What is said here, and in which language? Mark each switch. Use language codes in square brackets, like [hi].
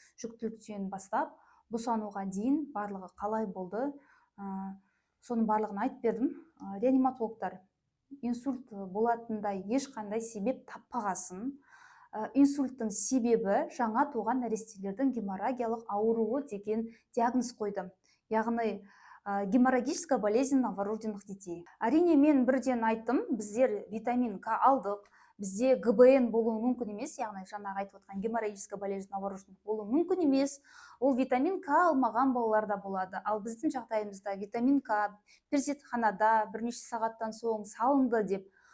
[kk] Жүктіліктен бастап босануға дейін барлығы қалай болды, соның барлығын айтып бердім. Реаниматологтар инсульт болатындай ешқандай себеп таппағасын, инсульттың себебі жаңа туған нәрестелердің геморрагиялық ауруы деген диагноз қойды. [ru] Яғни геморрагическая болезнь новорожденных детей. [kk] Әрине, мен бірден айттым, біздер витамин К алдық, бізде ГБН болуы мүмкін емес, яғни жаңағы айтып отқан [ru] геморрагическая болезнь новорожденных [kk] болуы мүмкін емес. Ол витамин К алмаған балаларда болады. Ал біздің жағдайымызда витамин К перзентханада бірнеше сағаттан соң салынды деп.